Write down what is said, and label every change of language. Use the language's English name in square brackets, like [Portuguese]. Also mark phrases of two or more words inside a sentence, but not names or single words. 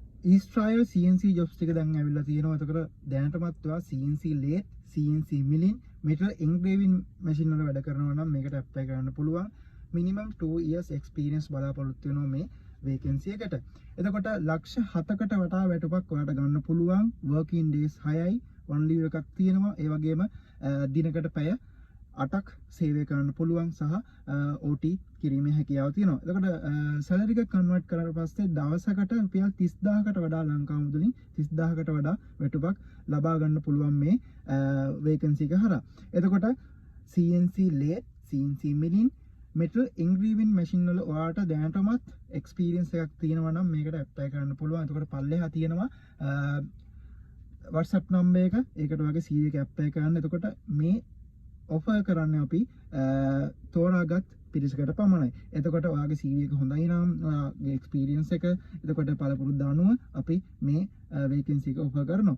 [Sinhala] Israel [English] CNC jobs [Sinhala] ටික දැන් ඇවිල්ලා තියෙනවා. එතකොට දැනටමත් ඔයා [English] CNC lathe, CNC milling, metal engraving machine [Sinhala] වල වැඩ කරනවා නම් මේකට apply කරන්න පුළුවන්. [English] minimum 2 years experience [Sinhala] බලාපොරොත්තු වෙනවා මේ vacancy එකට. එතකොට ලක්ෂ 7කට වඩා වැටුපක් ඔයාලට ගන්න පුළුවන්. [English] working days [Sinhala] 6යි, [English] one leave [Sinhala] එකක් තියෙනවා. ඒ වගේම දිනකට පැය 8ක් සේවය කරන්න පුළුවන් සහ OT කිරීමේ හැකියාව තියෙනවා. එතකොට සැලරි එක කන්වර්ට් කරලා පස්සේ දවසකට රුපියල් 30000කට වඩා ලංකාව මුදලින් 30000කට වඩා වැටුපක් ලබා ගන්න පුළුවන් මේ vacancy එක හරහා. එතකොට [English] CNC lathe, CNC milling, metal engraving machine [Sinhala] වල ඔයාලට දැනටමත් experience එකක් තියෙනවා නම් මේකට apply කරන්න පුළුවන්. එතකොට පල්ලෙහා තියෙනවා WhatsApp number එක. ඒකට ඔයාගේ CV එක apply කරන්න. එතකොට මේ offer කරන්නේ අපි තෝරාගත් පිරිසකට පමණයි. එතකොට ඔයාගේ CV එක හොඳයි නම් ඔයාගේ experience එක එතකොට පළපුරුද්ද අනුව අපි මේ vacancy එක offer කරනවා.